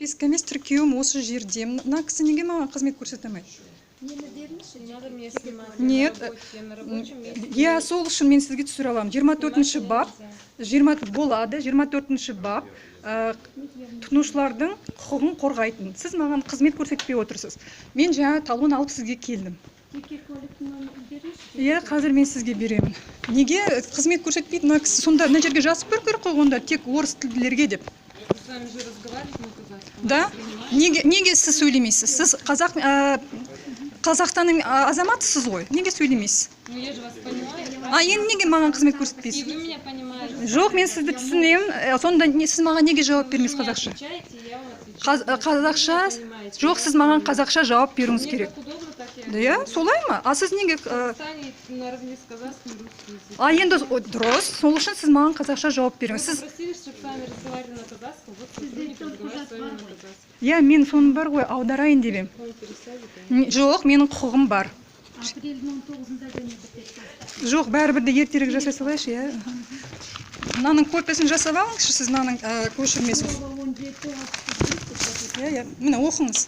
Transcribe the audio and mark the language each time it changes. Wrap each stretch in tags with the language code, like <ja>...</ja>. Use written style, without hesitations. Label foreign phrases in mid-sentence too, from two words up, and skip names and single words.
<kk>Прописка емес, тіркеуім осы жерде. Мына кісі неге маған қызмет көрсете алмайды?</kk> <ru>Надо мне снимать Нет. на рабочем месте.</ru> <kk>Я сол үшін мен сізге түсіре аламын. 24-ші бап, 20 болады, 24-ші бап тұтынушылардың құқығын қорғайтын. Сіз маған қызмет көрсетпей отырсыз. Мен жаңа талон алып сізге келдім. Иә, қазір мен сізге беремін. Неге қызмет көрсетпейді мына кісі? Сонда мына жерге жазып беру керек қой, онда тек орыс тілділерге деп.</kk> <ru>С вами же разговаривать на казахском.</ru> <kk>Да? Неге сіз сөйлемейсіз? Сіз Қазақстанның азаматысыз ғой. Неге сөйлемейсіз?</kk> <ru>Ну я же вас понимаю.</ru> <kk>Енді неге маған қызмет</kk> <ru>И</ru> <kk>көрсетпейсіз?</kk> <ru>вы меня понимаете.</ru> <kk>Жоқ, мен сізді түсінемін. Сонда сіз маған неге жауап бермейсіз қазақша?</kk> <ru>Отвечаете, я вам отвечаю.</ru> <kk>Қазақша? Жоқ, сіз маған қазақша жауап беруіңіз</kk> <ru>Мне</ru> <kk>керек.</kk> <ru>как удобно, так я.</ru> <kk>Да, солай ма? А сіз неге</kk> <ru>Казахстане наравне с казахским русский язык.</ru> <kk>енді дұрыс, сол үшін сіз маған қазақша жауап беріңіз.</kk> <ru>Вы</ru> <kk>Сіз</kk> <ru>просили, чтобы с вами разговаривали на казахском, вот сотрудник разговаривает с вами на казахском.</ru> <kk>иә, мен соның бар ғой, аударайын деп ем.</kk> <ru>Вам пересадите.</ru> <kk>Жоқ, менің құқығым бар. Апрельдің 19-ында және бітеді. Жоқ, бәрібір де ертерек жасай салайыншы, иә. Мынаның копиясын жасап алыңызшы, сіз мынаның көшірмесін. Иә, міне оқыңыз.</kk>